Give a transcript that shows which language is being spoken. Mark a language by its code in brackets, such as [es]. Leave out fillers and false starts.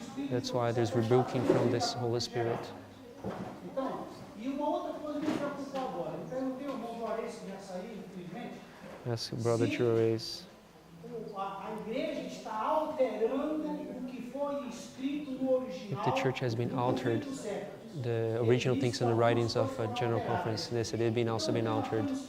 [en] That's why there's rebuking from this Holy Spirit. [pt] Então, e uma outra coisa me preocupa agora. Eu perguntei ao irmão Juarez, que já saiu, infelizmente, [en] Ask Brother Juarez. [pt] a igreja está alterando o que foi escrito no original. [en] If the church has been altered, the original things in the writings of a General Conference, they said it had also been altered.